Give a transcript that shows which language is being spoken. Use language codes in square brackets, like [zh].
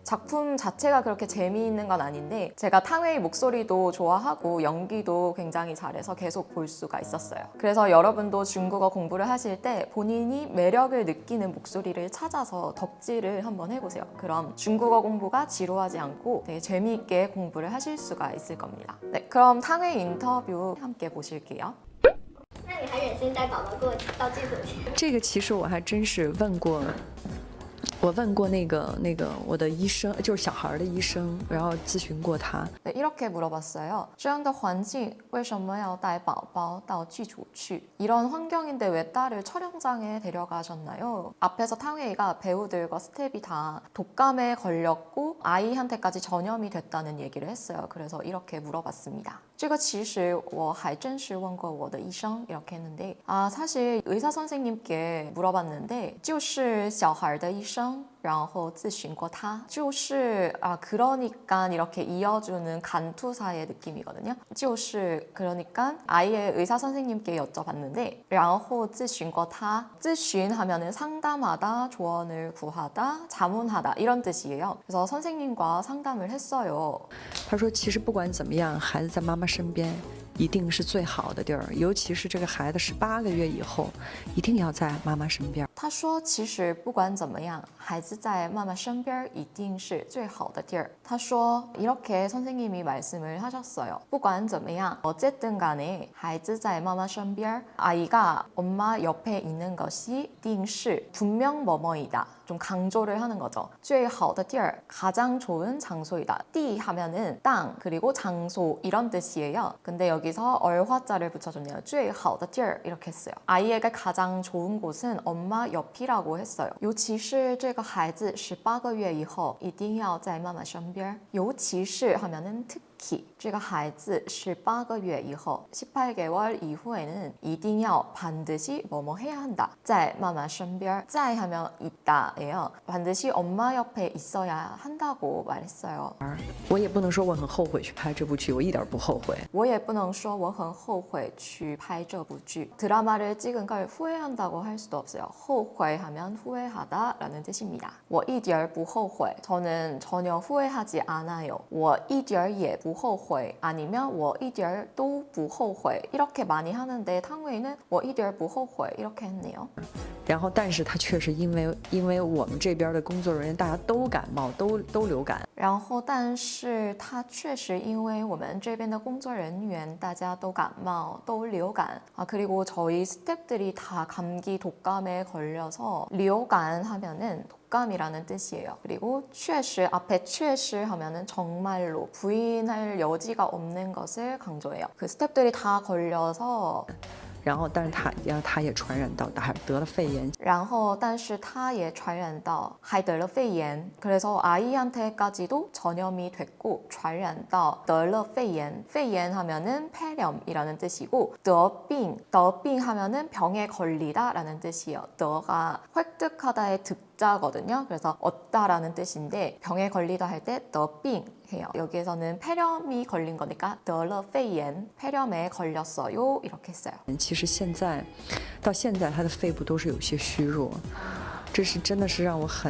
[ko] 작품 자체가 그렇게 재미있는 건 아닌데 제가 탕웨이 목소리도 좋아하고 연기도 굉장히 잘해서 계속 볼 수가 있었어요. 그래서 여러분도 중국어 공부를 하실 때 본인이 매력을 느끼는 목소리를 찾아서 덕질을 한번 해보세요. 그럼 중국어 공부가 지루하지 않고 되게 재미있게 공부를 하실 수가 있을 겁니다. 네, 그럼 탕웨이 인터뷰 함께 보실게요. [zh] 那你还忍心带宝宝给我到剧组去？这个其实我还真是问过，我问过那个我的医生，就是小孩的医生，然后咨询过他。 [ko] 네, 이렇게 물어봤어요. [zh] 这样的环境为什么要带宝宝到剧组去? [ko] 이런 환경인데 왜 딸을 촬영장에 데려가셨나요? 앞에서 탕웨이가 배우들과 스텝이 다 독감에 걸렸고 아이한테까지 전염이 됐다는 얘기를 했어요. 그래서 이렇게 물어봤습니다. [zh] 这个其实我还真是问过我的医生 [ko] 이렇게 했는데 사실 의사 선생님께 물어봤는데 [zh] 就是小孩的医生然后咨询过他 就是 [ko] 그러니까 이렇게 이어주는 간투사의 느낌이거든요. 就是 그러니까 아이의 의사 선생님께 여쭤봤는데 [zh] 然后咨询过他 [ko] 咨询하면은 상담하다, 조언을 구하다, 자문하다 이런 뜻이에요. 그래서 선생님과 상담을 했어요. [zh] 他说，其实不管怎么样，孩子在妈妈身边一定是最好的地儿，尤其是这个孩子18个月以后，一定要在妈妈身边。他说其实不管怎么样孩子在妈妈身边一定是最好的地儿. [ko] 他说 이렇게 선생님이 말씀을 하셨어요. [zh] 不管怎么样 [ko] 어쨌든 간에 [zh] 孩子在妈妈身边 [ko] 아이가 엄마 옆에 있는 것이 [zh] 一定是 [ko] 분명 뭐뭐이다. 좀 강조를 하는 거죠. [zh] 最好的地儿 [ko] 가장 좋은 장소이다. 地 하면은 땅 그리고 장소 이런 뜻이에요. 근데 여기서 얼화자를 붙여줬네요. [zh] 最好的地儿 [ko] 이렇게 했어요. 아이에게 가장 좋은 곳은 엄마 옆이라고 했어요. [zh] 尤其是这个孩子18个月以后一定要在妈妈身边. 尤其是 [ko] 하면은 특히 [zh] 这个孩子18个月以后 [ko] 18개월 이후에는 [zh] 一定要 [ko] 반드시 뭐뭐 해야 한다. [zh] 在妈妈身边.在 [ko] 하면 있다예요. 반드시 엄마 옆에 있어야 한다고 말했어요. [zh] 我也不能说我很后悔去拍这部剧，我一点不后悔。我也不能说我很后悔去拍这部剧. [ko] 드라마를 찍은 걸 후회한다고 할 수도 없어요. 后悔 하면 후회하다라는 뜻입니다. [zh] 我一点不后悔. [ko] 저는 전혀 후회하지 않아요. [zh] 我一点也不后悔 [ko] 아니면 [zh] 我一点都不后悔 [ko] 이렇게 많이 하는데 탕웨이는 [zh] 我一点不后悔 [ko] 이렇게 했네요. [zh] 然后，但是他确实因为我们这边的工作人员大家都感冒，都流感。然后但是他确实因为我们这边的工作人员大家都感冒都流感 [ko] 그리고 저희 스태프들이 다 감기 독감에 걸려서 [zh] 流感 [ko] 하면은 독감이라는 뜻이에요. 그리고 确实 앞에 确实 하면은 정말로 부인할 여지가 없는 것을 강조해요. 그 스태프들이 다 걸려서 [zh] 然后，但是他也传染到，还得了肺炎。然后但是他也传染到 还得了肺炎. [ko] 그래서 아이한테까지도 전염이 됐고 [zh] 传染到得了肺炎. [ko] 肺炎 하면은 폐렴이라는 뜻이고 得病 하면은 병에 걸리다라는 뜻이에요. 得가 획득하다의 득자거든요. 그래서 얻다라는 뜻인데 병에 걸리다 할 때 得病 해요. 여기에서는 폐렴이 걸린 거니까 [zh] 得了肺炎 [ko] 폐렴에 걸렸어요 이렇게 했어요. [zh] 其实到现在他的肺部都是有些虚弱，这是真的是让我